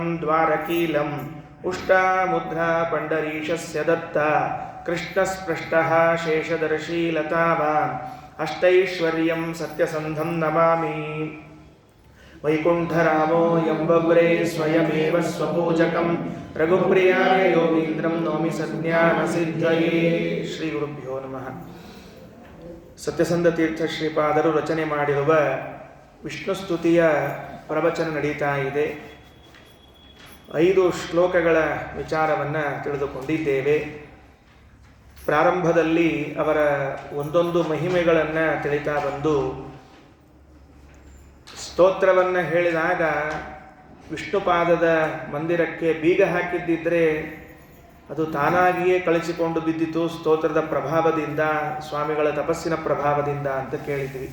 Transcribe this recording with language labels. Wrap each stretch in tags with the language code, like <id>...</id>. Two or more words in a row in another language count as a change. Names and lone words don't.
<sa>द्वारकीलम् उष्टामुद्रा पण्डरीशस्य दत्ता कृष्णस्पृष्टः शेषदर्शी लतावान् अष्टैश्वर्यं सत्यसन्धं नमामि वैकुण्ठरामो यम्बव्रे स्वयमेव स्वपूजकं रघुप्रियाय योगीन्द्रं नौमि सज्ञानसिद्धये ಶ್ರೀಗುರುಭ್ಯೋ ನಮಃ.</sa> <kn>ಸತ್ಯಸಂಧ ತೀರ್ಥ ಶ್ರೀಪಾದರು ರಚನೆ ಮಾಡಿರುವ ವಿಷ್ಣು ಸ್ತುತಿಯ ಪ್ರವಚನ ನಡೀತಾ ಇದೆ. 5 ಶ್ಲೋಕಗಳ ವಿಚಾರವನ್ನು ತಿಳಿದುಕೊಂಡಿದ್ದೇವೆ. ಪ್ರಾರಂಭದಲ್ಲಿ ಅವರ ಒಂದೊಂದು ಮಹಿಮೆಗಳನ್ನು ತಿಳಿತಾ ಬಂದು ಸ್ತೋತ್ರವನ್ನು ಹೇಳಿದಾಗ ವಿಷ್ಣುಪಾದದ ಮಂದಿರಕ್ಕೆ ಬೀಗ ಹಾಕಿದ್ದಿದ್ದರೆ ಅದು ತಾನಾಗಿಯೇ ಕಳಿಸಿಕೊಂಡು ಬಿದ್ದಿತು ಸ್ತೋತ್ರದ ಪ್ರಭಾವದಿಂದ, ಸ್ವಾಮಿಗಳ ತಪಸ್ಸಿನ ಪ್ರಭಾವದಿಂದ ಅಂತ ಕೇಳಿದ್ವಿ.</kn>